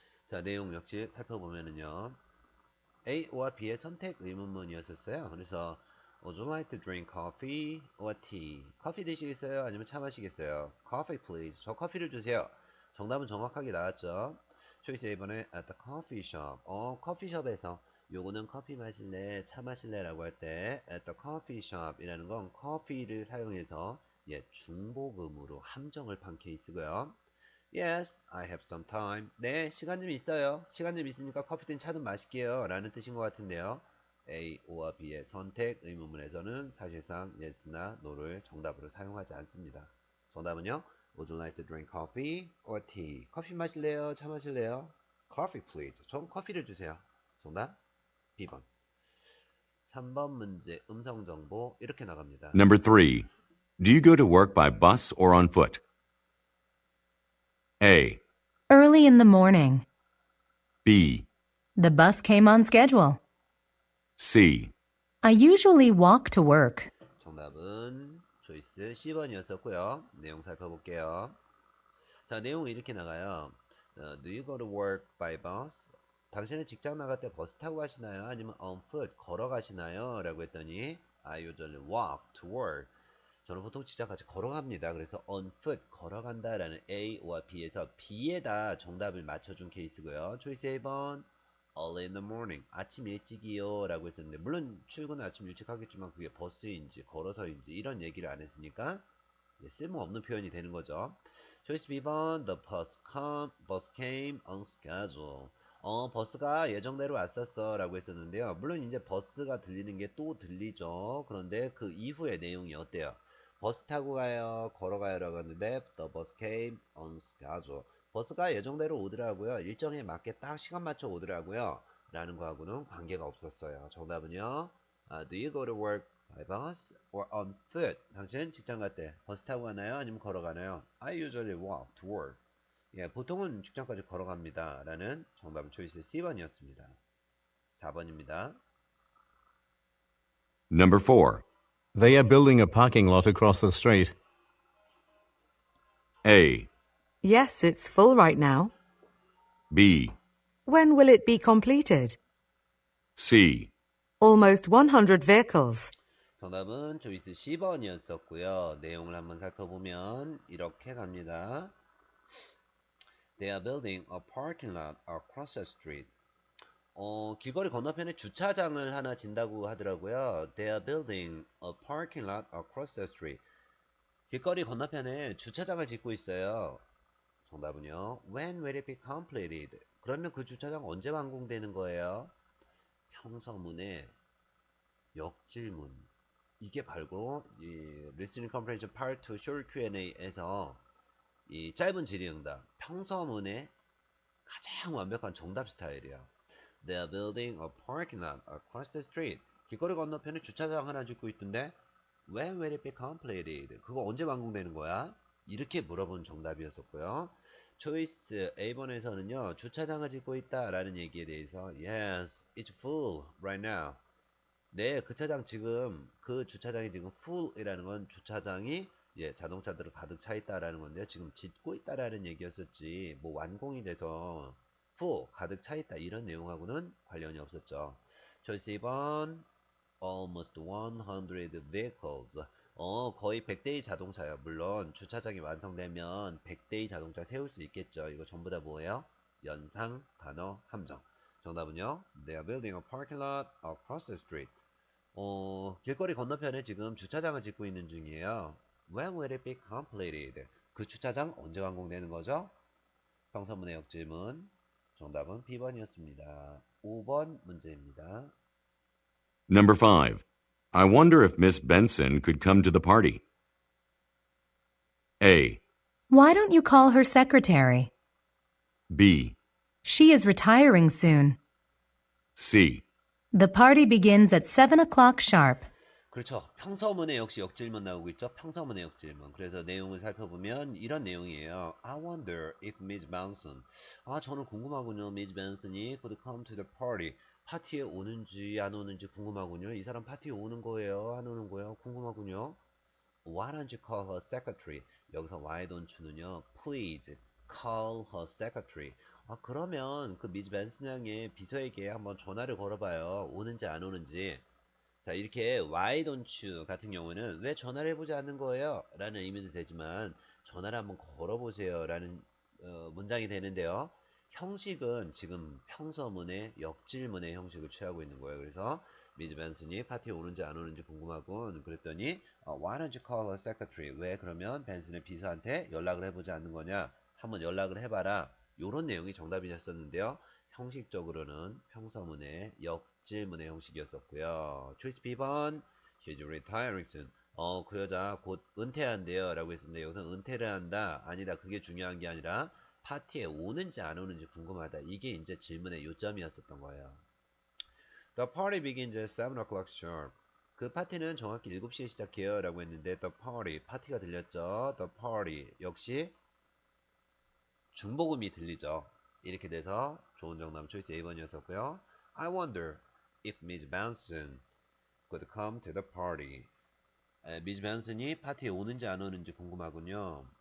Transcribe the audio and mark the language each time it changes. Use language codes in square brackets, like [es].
[ko] 자, 내용 역시 살펴보면은요. A와 B의 선택 의문문이었었어요. 그래서 [en] Would you like to drink coffee or tea? [ko] 커피 드시겠어요? 아니면 차 마시겠어요? [en] Coffee, please. [ko] 저 커피를 주세요. 정답은 정확하게 나왔죠. 초이스 A번에 [en] at the coffee shop. [ko] 커피숍에서 요거는 커피 마실래, 차 마실래 라고 할 때 [en] at the coffee shop [ko] 이라는 건 커피를 사용해서 중복음으로 함정을 판 케이스고요. [en] Yes, I have some time. [ko] 네, 시간 좀 있어요. 시간 좀 있으니까 커피든 차든 마실게요. 라는 뜻인 것 같은데요. A, O와 B의 선택 의문문에서는 사실상 yes나 no를 정답으로 사용하지 않습니다. 정답은요. [en] Would you like to drink coffee or tea? [ko] 커피 마실래요? 차 마실래요? [en] Coffee, please. [ko] 전 커피를 주세요. 정답 B번. 3번 문제 음성 정보 이렇게 나갑니다. [en] Number 3. Do you go to work by bus or on foot? A. Early in the morning. B. The bus came on schedule. C. I usually walk to work. [ko] 정답은 초이스 C번이었었고요. 내용 살펴볼게요. 자, 내용은 이렇게 나가요. [en] Do you go to work by bus? [ko] 당신은 직장 나갈 때 버스 타고 가시나요? 아니면 [en] on foot [ko] 걸어 가시나요? 라고 했더니 [en] I usually walk to work. [ko] 저는 보통 직장까지 걸어갑니다. 그래서 [en] on foot [ko] 걸어간다 라는 A와 B에서 B에다 정답을 맞춰준 케이스고요. 초이스 1번 [en] early in the morning [ko] 아침 일찍이요 라고 했었는데 물론 출근은 아침 일찍 하겠지만 그게 버스인지 걸어서인지 이런 얘기를 안 했으니까 쓸모없는 표현이 되는 거죠. 초이스 B번 [en] the bus came on schedule. [ko] 버스가 예정대로 왔었어 라고 했었는데요. 물론 이제 버스가 들리는 게 또 들리죠. 그런데 그 이후의 내용이 어때요? 버스 타고 가요? 걸어가요? 라고 했는데 [en] the bus came on schedule. [ko] 버스가 예정대로 오더라고요. 일정에 맞게 딱 시간 맞춰 오더라고요. 라는 거하고는 관계가 없었어요. 정답은요. [en] Do you go to work by bus or on foot? [ko] 당신 직장 갈 때 버스 타고 가나요? 아니면 걸어가나요? [en] I usually walk to work. [ko] 예, 보통은 직장까지 걸어갑니다. 라는 정답은 초이스 C번이었습니다. 4번입니다. [en] Number 4. They are building a parking lot across the street. A. Yes, it's full right now. B. When will it be completed? C. Almost 100 vehicles. [ko] 정답은 초이스 C번이었었고요. 내용을 한번 살펴보면 이렇게 갑니다. [en] They are building a parking lot across the street. [ko] 길거리 건너편에 주차장을 하나 진다고 하더라고요. [en] They are building a parking lot across the street. [ko] 길거리 건너편에 주차장을 짓고 있어요. 정답은요. [en] When will it be completed? [ko] 그러면 그 주차장 언제 완공되는 거예요? 평서문의 역질문. 이게 바로 이 Listening Comprehension Part 2 Short Q&A에서 이 짧은 질의응답, 평서문의 가장 완벽한 정답 스타일이야. [en] They are building a parking lot across the street. [ko] 길거리 건너편에 주차장 하나 짓고 있던데 [en] When will it be completed? [ko] 그거 언제 완공되는 거야? 이렇게 물어본 정답이었었고요. 초이스 A번에서는요. 주차장을 짓고 있다라는 얘기에 대해서 [en] Yes, it's full right now. [ko] 네, 그 주차장이 지금 full이라는 건 주차장이 자동차들을 가득 차 있다라는 건데 지금 짓고 있다라는 얘기였었지 뭐 완공이 돼서 full 가득 차 있다 이런 내용하고는 관련이 없었죠. 초이스 2번 [en] almost 100 vehicles. [ko] 거의 100대의 자동차요. 물론 주차장이 완성되면 100대의 자동차 세울 수 있겠죠. 이거 전부 다 뭐예요? 연상, 단어, 함정. 정답은요. [en] They are building a parking lot across the street. [ko] 길거리 건너편에 지금 주차장을 짓고 있는 중이에요. [en] When will it be completed? [ko] 그 주차장 언제 완공되는 거죠? 평서문의 역질문. 정답은 B번이었습니다. 5번 문제입니다. [en] Number 5. I wonder if Miss Benson could come to the party. A. Why don't you call her secretary? B. She is retiring soon. C. The party begins at 7 o'clock sharp. [ko] 그렇죠. 평서문에 역시 역질문 나오고 있죠. 평서문의 역질문. 그래서 내용을 살펴보면 이런 내용이에요. [en] I wonder if Miss Benson. [ko] 저는 궁금하군요. [en] Miss Benson이 could come to the party. [ko] 파티에 오는지 안 오는지 궁금하군요. 이 사람 파티에 오는 거예요? 안 오는 거예요? 궁금하군요. [en] Why don't you call her secretary? [ko] 여기서 [en] why don't you는요. Please call her secretary. [ko] 그러면 그 미즈 벤슨 양의 비서에게 한번 전화를 걸어봐요. 오는지 안 오는지. 자, 이렇게 [en] why don't you [ko] 같은 경우는 왜 전화를 해보지 않는 거예요? 라는 의미도 되지만 전화를 한번 걸어보세요. 라는 문장이 되는데요. 형식은 지금 평서문의 역질문의 형식을 취하고 있는 거예요. 그래서 미즈 벤슨이 파티에 오는지 안 오는지 궁금하군. 그랬더니 [en] why don't you call her secretary? [ko] 왜 그러면 벤슨의 비서한테 연락을 해보지 않는 거냐? 한번 연락을 해봐라. 요런 내용이 정답이었었는데요. 형식적으로는 평서문의 역질문의 형식이었었고요. 초이스 B번 [en] She's retiring soon. [ko] 그 여자 곧 은퇴한대요 라고 했었는데 여기서 은퇴를 한다 아니다 그게 중요한 게 아니라 파티에 오는지 안 오는지 궁금하다 이게 이제 질문의 요점이었었던 거예요. [en] The party begins at 7 o'clock sharp. [ko] 그 파티는 정확히 7시에 시작해요 라고 했는데 [en] the party [ko] 파티가 들렸죠. [en] The party [ko] 역시 중복음이 들리죠. 이렇게 돼서 좋은 정답 초이스 A번이었었고요. [en] I wonder if Miss Benson could come to the party. [ko] 미즈 벤슨이 파티에 오는지 안 오는지 궁금하군요.